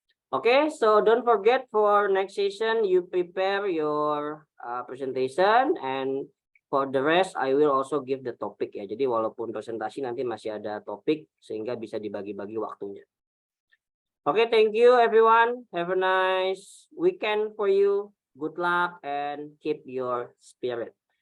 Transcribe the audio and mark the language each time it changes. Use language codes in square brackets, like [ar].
[en] Okay, so don't forget for next session you prepare your presentation, and for the rest I will also give the topic ya. [id] Jadi walaupun presentasi nanti masih ada topik sehingga bisa dibagi-bagi waktunya. [en] Okay, thank you everyone. Have a nice weekend for you. Good luck and keep your spirit.